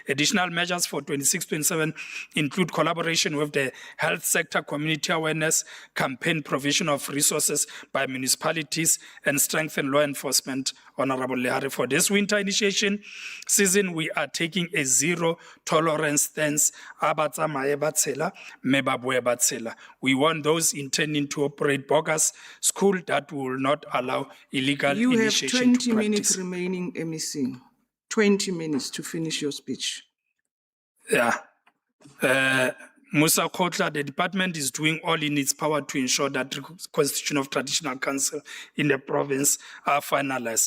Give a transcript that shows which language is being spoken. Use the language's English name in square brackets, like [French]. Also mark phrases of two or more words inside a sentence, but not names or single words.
[English] Additional measures for 26-27 include collaboration with the health health sector community awareness campaign provision of resources by municipalities and strengthen law enforcement. Honorable Lehari, for this winter initiation season, we are taking a zero tolerance stance. [Southern Sotho] Abatsamaye ba tshela, mme ba boe ba tshela. [English] We want those intending to operate bogus school that will not allow illegal You have initiation 20 to minutes practice. remaining, MEC. 20 minutes to finish your speech. Yeah. Musa Kotla, the department is doing all in its power to ensure that the constitution of traditional council in the province are finalized.